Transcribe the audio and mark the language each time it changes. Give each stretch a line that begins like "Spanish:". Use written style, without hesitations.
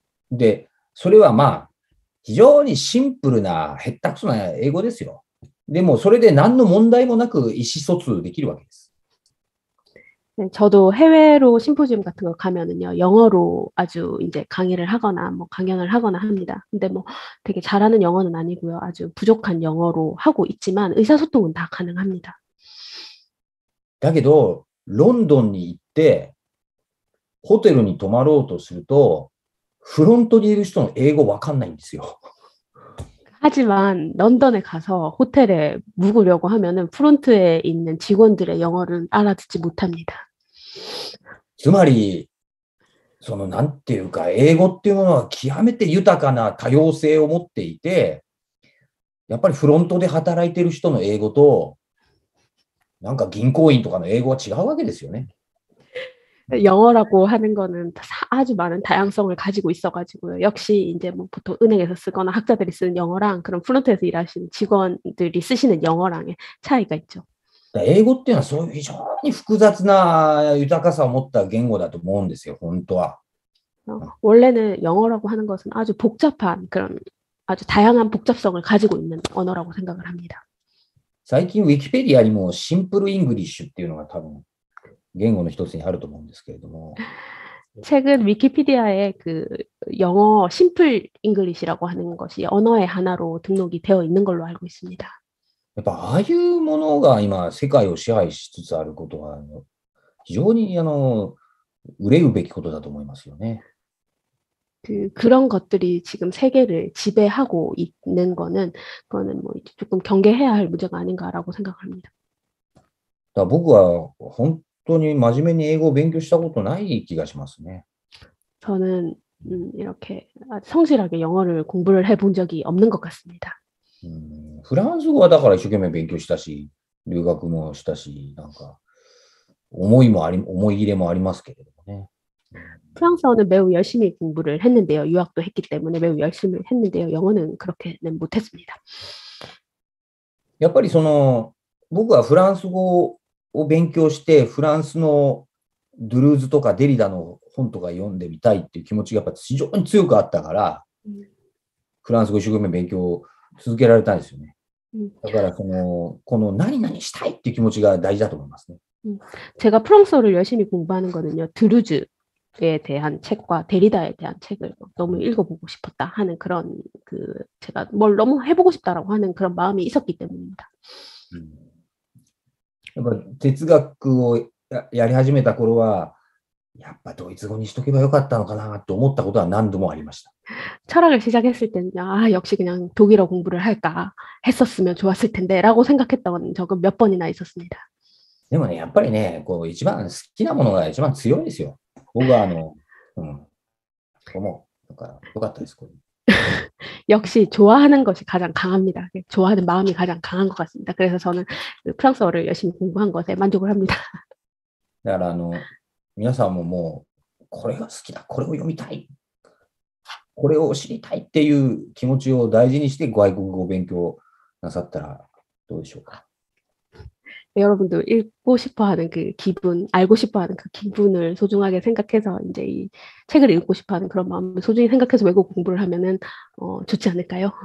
Japanese: で、それはまあ、非常にシンプルな、へったくそな英語ですよ。でも、それで何の問題もなく意思疎通できるわけです。
Korean: 네, 저도 해외로 심포지움 같은 거 가면은요, 영어로 아주 이제 강의를 하거나 뭐 강연을 하거나 합니다. 근데 뭐 되게 잘하는 영어는 아니고요. 아주 부족한 영어로 하고 있지만 의사소통은 다 가능합니다.
Japanese: だけど、ロンドンに行って、ホテルに泊まろうとすると、フロントにいる人の英語わかんないんですよ。
Korean: 하지만 런던에 가서 호텔에 묵으려고 하면은 프론트에 있는 직원들의 영어를 알아듣지 못합니다.
Japanese: つまり、なんていうか、英語っていうものは極めて豊かな多様性を持っていて、やっぱりフロントで働いてる人の英語と、なんか銀行員とかの英語は違うわけですよね。
Korean: 영어라고 하는 거는 아주 많은 다양성을 가지고 있어가지고요. 역시 이제 뭐 보통 은행에서 쓰거나 학자들이 쓰는 영어랑 그런 프론트에서 일하시는 직원들이 쓰시는 영어랑의 차이가 있죠.
Japanese: 英語っていうのはそういう非常に複雑な豊かさを持った言語だと思うんですよ、本当は。
Korean: 원래는 영어라고 하는 것은 아주 복잡한 그런 아주 다양한 복잡성을 가지고 있는 언어라고 생각을 합니다.
Japanese: 最近ウィキペディアにもシンプルイングリッシュっていうのが多分言語の一つにあると思うんですけれども。
Korean: 최근 위키피디아에 그 영어 심플 잉글리시라고 하는 것이 언어의 하나로 등록이 되어 있는 걸로 알고 있습니다.
Japanese: やっぱああいうものが今世界を支配しつつあることは非常に憂うべきことだと思いますよね。
Korean: 그런 것들이 지금 세계를 지배하고 있는 그거는 뭐 조금 경계해야 할 문제가 아닌가라고 생각합니다.
Japanese: だから僕は本当に真面目に英語を勉強したことない気がしますね。
Korean: 저는 이렇게 성실하게 영어를 공부를 해본 적이 없는 것 같습니다.
Japanese: フランス語はだから一生懸命勉強したし、留学もしたし、なんか思い入れもありますけれどもね。
Korean: 프랑스어는 매우 열심히 공부를 했는데요. 유학도 했기 때문에 매우 열심히 했는데요. 영어는 그렇게는 못했습니다.
Japanese: やっぱり僕はフランス語を勉強してフランスのドゥルーズとかデリダの本とか読んでみたいっていう気持ちがやっぱ非常に強くあったから、フランス語一生懸命勉強を続けられたんですよね。だからこの何々したいっていう気持ちが大事だと思いますね。
Korean: 제가 프랑스어를 열심히 공부하는 거는요. 드루즈에 대한 책과 데리다에 대한 책을 너무 읽어보고 싶었다 하는 그런 제가 뭘 너무 해보고 싶다라고 하는 그런 마음이 있었기 때문입니다.
Japanese: やっぱ哲学をやり始めた頃はやっぱドイツ語にしとけばよかったのかなと思ったことは何度もありました。
Korean: 철학을 시작했을 때는 역시 그냥 독일어 공부를 할까 했었으면 좋았을 텐데라고 생각했던 적은 몇 번이나 있었습니다.
Japanese: でもね、やっぱりね、一番好きなものが一番強いですよ。僕は思う。だからよかったです。
Korean: 역시 좋아하는 것이 가장 강합니다. 좋아하는 마음이 가장 강한 것 같습니다. 그래서 저는 프랑스어를 열심히 공부한 것에 만족을 합니다.
Japanese: だから皆さんももうこれが好きだ、これを読みたい、これを知りたいっていう気持ちを大事にして外国語を勉強なさったらどうでしょうか。
Korean: 여러분도 읽고 싶어하는 그 기분, 알고 싶어하는 그 기분을 소중하게 생각해서 이제 이 책을 읽고 싶어하는 그런 마음을 소중히 생각해서 외국 공부를 하면은 좋지 않을까요?